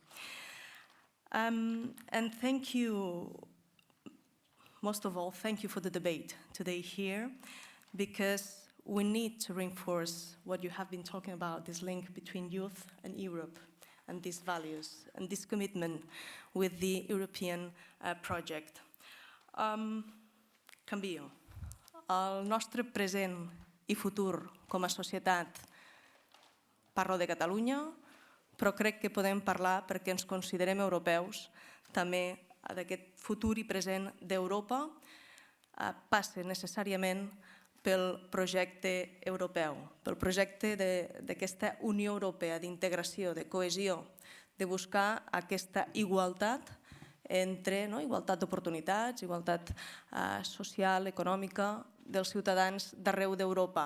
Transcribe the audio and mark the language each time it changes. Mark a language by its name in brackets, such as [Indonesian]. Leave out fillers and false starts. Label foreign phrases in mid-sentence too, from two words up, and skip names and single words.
[English] And thank you, most of all, thank you for the debate today here, because we need to reinforce what you have been talking about, this link between youth and Europe, and these values, and this commitment with the European project. [Catalan] Canvio. El nostre present i futur com a societat parlo de Catalunya, però crec que podem parlar perquè ens considerem europeus, també d'aquest futur i present d'Europa passa necessàriament pel projecte europeu, pel projecte d'aquesta Unió Europea, d'integració, de cohesió, de buscar aquesta igualtat entre igualtat d'oportunitats, igualtat social, econòmica dels ciutadans d'arreu d'Europa.